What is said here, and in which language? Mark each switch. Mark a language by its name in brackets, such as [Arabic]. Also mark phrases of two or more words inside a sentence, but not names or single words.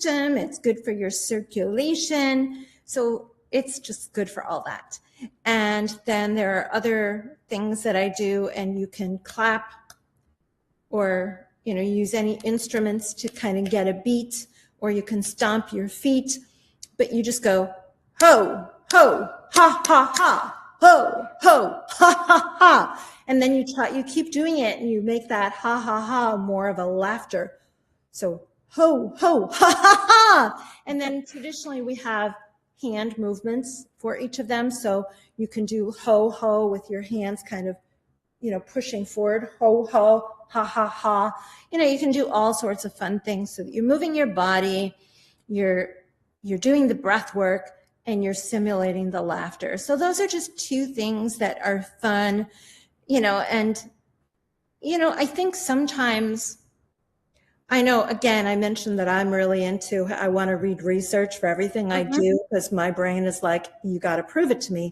[English] It's good for your circulation. So it's just good for all that. And then there are other things that I do, and you can clap or, use any instruments to kind of get a beat, or you can stomp your feet, but you just go, ho, ho, ha, ha, ha, ho, ho, ha, ha, ha. And then you keep doing it, and you make that ha, ha, ha more of a laughter. So ho, ho, ha, ha, ha. And then traditionally we have hand movements for each of them. So you can do ho, ho with your hands kind of, pushing forward, ho, ho, ha, ha, ha. You can do all sorts of fun things so that you're moving your body, you're doing the breath work, and you're simulating the laughter. So those are just two things that are fun, and, I think sometimes, I know, again, I mentioned that I'm really I want to read research for everything I do, because my brain is like, you got to prove it to me.